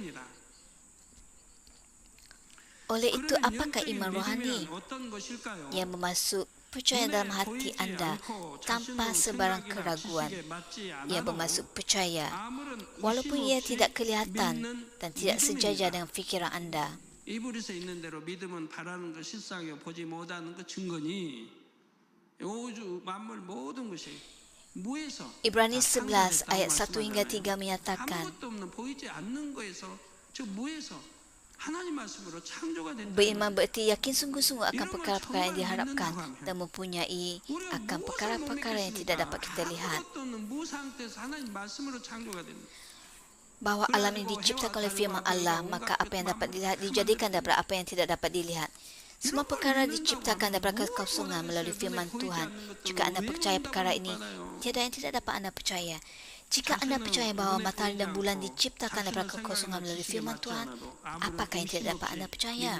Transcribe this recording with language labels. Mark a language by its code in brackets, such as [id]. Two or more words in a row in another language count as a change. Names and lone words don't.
[ms] Oleh itu, apakah iman rohani? Yang bermaksud percaya dalam hati anda tanpa sebarang keraguan. Ia bermaksud percaya walaupun ia tidak kelihatan dan tidak sejajar dengan fikiran anda. [ko] 이불에서 있는 대로 믿음은 바라는 것 실상에 보지 못하는 것 증거니 우주 만물 모든 것이 무에서 [ms] Ibrani 11 ayat 1 hingga 3 menyatakan, [ko] 아무것도 없는 보이지 않는 거에서 저 무에서 하나님 말씀으로 창조가 된다. [id] beriman berarti yakin sungguh-sungguh akan perkara-perkara yang diharapkan dan mempunyai akan perkara-perkara yang tidak dapat kita lihat. [ko] 아무것도 없는 무 상태에서 하나님 말씀으로 창조가 된다. [ms] Bahawa alam ini diciptakan oleh firman Allah, maka apa yang dapat dilihat dijadikan daripada apa yang tidak dapat dilihat. Semua perkara diciptakan daripada kekosongan melalui firman Tuhan. Jika anda percaya perkara ini, tiada yang tidak dapat anda percaya. Jika anda percaya bahawa matahari dan bulan diciptakan daripada kekosongan melalui firman Tuhan, apakah yang tidak dapat anda percaya?